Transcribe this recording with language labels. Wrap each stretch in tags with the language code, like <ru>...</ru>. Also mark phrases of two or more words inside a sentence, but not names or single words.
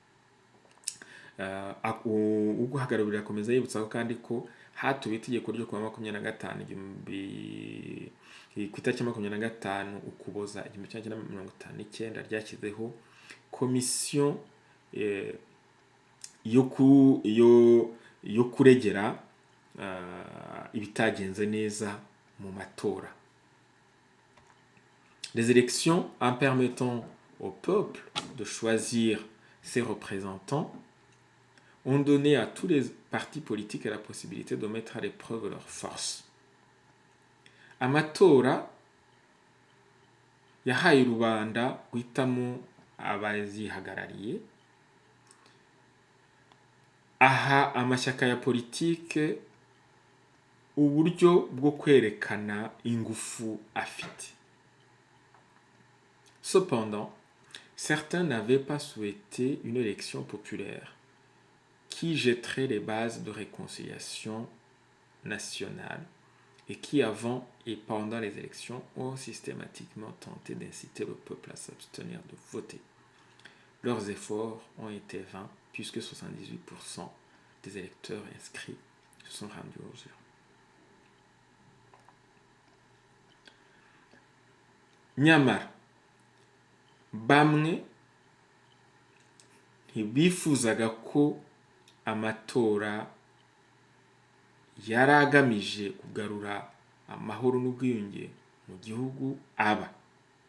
<rw>Uguhagararira akomeza yibutsa kandi ko hatuwe itegeko ryo kuwa 25 ku itariki 25 Ukuboza 1959 ryashyizeho komisiyo yo kuregera ibitagenze neza mu matora.</rw> <fr>Les élections, en permettant au peuple de choisir ses représentants, ont donné à tous les partis politiques la possibilité de mettre à l'épreuve leur force.</fr> <rw>Amatora yahaye rubanda guhitamo abazihagarariye, aha amashyaka ya politike uburyo bwo kwerekana ingufu afite.</rw> <fr>Cependant, certains n'avaient pas souhaité une élection populaire qui jetterait les bases de réconciliation nationale et qui, avant et pendant les élections, ont systématiquement tenté d'inciter le peuple à s'abstenir de voter. Leurs efforts ont été vains puisque 78% des électeurs inscrits se sont rendus aux urnes.</fr> <rw>Nyamara bamwe ntibifuzaga ko amatora yari agamije kugarura amahoro n'ubwiyunge mu gihugu aba.</rw>